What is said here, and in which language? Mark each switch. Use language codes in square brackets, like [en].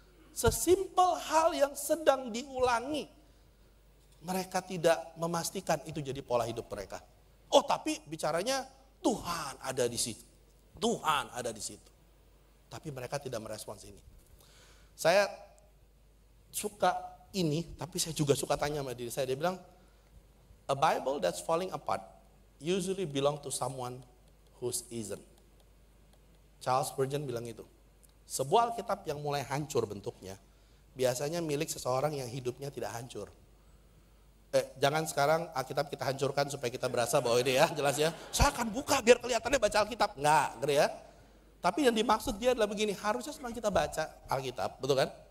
[id] Sesimpel hal yang sedang diulangi. Mereka tidak memastikan itu jadi pola hidup mereka. Oh tapi bicaranya Tuhan ada di situ. Tuhan ada di situ. Tapi mereka tidak merespons ini. Saya suka ini, tapi saya juga suka tanya sama diri saya. Dia bilang, [en] a Bible that's falling apart usually belong to someone who isn't. [id] Charles Spurgeon bilang itu. Sebuah Alkitab yang mulai hancur bentuknya, biasanya milik seseorang yang hidupnya tidak hancur. Jangan sekarang Alkitab kita hancurkan supaya kita berasa bahwa ini ya, jelas ya. Saya akan buka biar kelihatannya baca Alkitab. Enggak, gitu ya. Tapi yang dimaksud dia adalah begini, harusnya setelah kita baca Alkitab, betul kan?